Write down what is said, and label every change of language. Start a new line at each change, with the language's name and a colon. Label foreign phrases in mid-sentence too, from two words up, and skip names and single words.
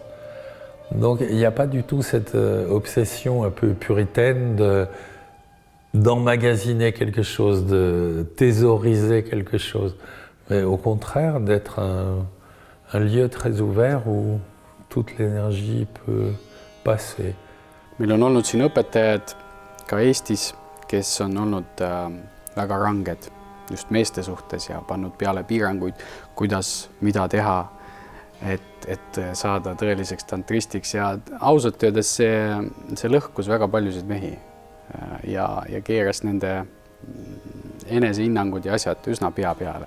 French: Donc il n'y a pas du tout cette obsession un peu puritaine d'emmagasiner quelque chose, de thésauriser quelque chose. Mais au contraire, d'être un lieu très ouvert où toute l'énergie peut passer.
Estonian: Meil on olnud siin õpetajad ka Eestis, kes on olnud väga ranged just meeste suhtes ja pannud peale piiranguid, kuidas, mida teha, et saada tõeliseks tantristiks. Ja ausalt öeldes see lõhkus väga paljusid mehi ja keeras nende enesehinnangud ja asjad üsna pea peale.